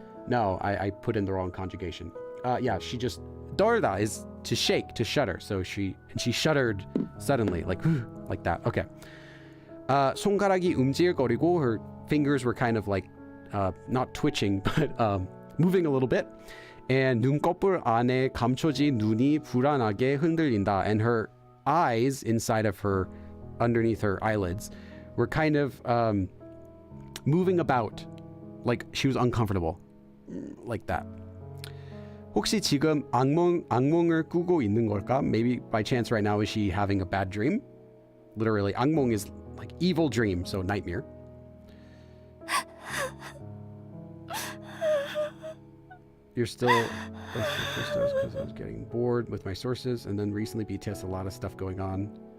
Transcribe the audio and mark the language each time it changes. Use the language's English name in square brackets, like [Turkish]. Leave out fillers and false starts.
[English] No, I put in the wrong conjugation. Yeah, she just 떨다 is to shake, to shudder. So she shuddered suddenly, like that. Okay. [Korean] 손가락이 움찔거리고, [English] her fingers were kind of like not twitching, but moving a little bit. [Korean] And 눈꺼풀 안에 감춰진 눈이 불안하게 흔들린다. [English] And her eyes underneath her eyelids were kind of moving about like she was uncomfortable, like that. [Korean] 혹시 지금 악몽을 꾸고 있는 걸까? [English] Maybe by chance right now is she having a bad dream? Literally, 악몽 is like evil dream, so nightmare. You're still first because I was getting bored with my sources, and then recently BTS a lot of stuff going on.